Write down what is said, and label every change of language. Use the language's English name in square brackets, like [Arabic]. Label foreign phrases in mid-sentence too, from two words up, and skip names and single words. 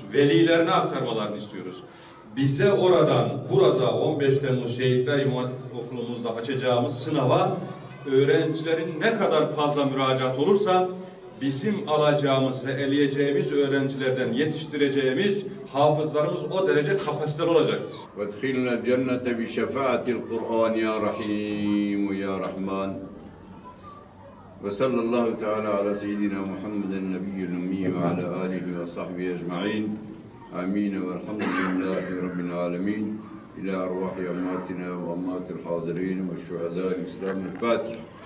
[Turkish] Velilerine aktarmalarını istiyoruz. Bize burada 15 Temmuz Şehitler İmam Hatip Okulumuzda açacağımız sınava öğrencilerin ne kadar fazla müracaat olursa bizim alacağımız ve eleyeceğimiz öğrencilerden yetiştireceğimiz hafızlarımız o derece kapasiteli olacaktır. [Arabic] وادخلنا الجنة بشفاعة القرآن يا رحيم يا رحمن وصلى الله تعالى على سيدنا محمد النبي الأمي وعلى آله وصحبه أجمعين آمين والحمد لله رب العالمين إلى أرواح أمواتنا وأموات الحاضرين والشهداء الإسلام الفاتحة.